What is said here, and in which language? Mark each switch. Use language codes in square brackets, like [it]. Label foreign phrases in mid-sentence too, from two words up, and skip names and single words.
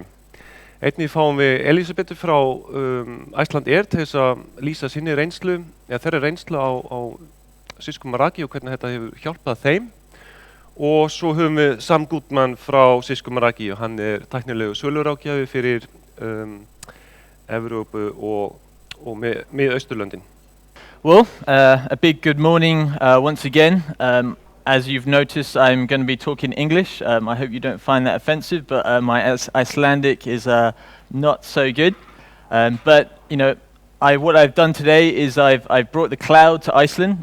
[is] Einnig fáum við Elísabetu frá Icelandair til þess að lýsa sinni reynslu, eða þeirra reynslu á Cisco Meraki og hvernig þetta hefur hjálpað þeim. Og svo höfum við Sam Goodman frá Cisco Meraki og hann tæknilegu söluráðgjafi fyrir Evrópu og Mið-Austurlöndin. [en] Well, a big good morning once again. As you've noticed, I'm going to be talking English. I hope you don't find that offensive, but my Icelandic is not so good. But you know, what I've done today is I've brought the cloud to Iceland.